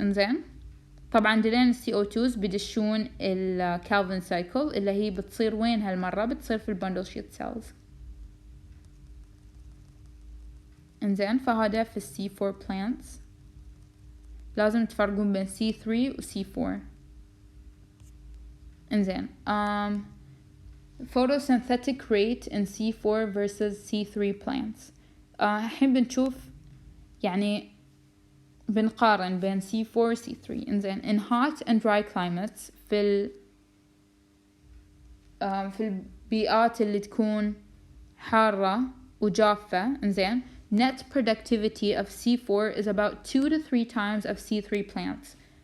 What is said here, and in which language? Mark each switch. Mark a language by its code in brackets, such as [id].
[ar] إنزين طبعا دلين CO2s بدشون الكالفن سايكل اللي هي بتصير وين هالمرة؟ بتصير في البندل شيت سيلز. إنزين فهذا في C4 plants لازم تفرقون بين C3 و C4. [en] إنزين photosynthetic rate in C4 versus C3 plants. [ar] الحين بنشوف يعني بنقارن بين C4 و C3. إنزين [en] in hot and dry climates [ar] في البيئات اللي تكون حارة وجافة. [en] إنزين net productivity of C4 is about 2 to 3 times of C3 plants.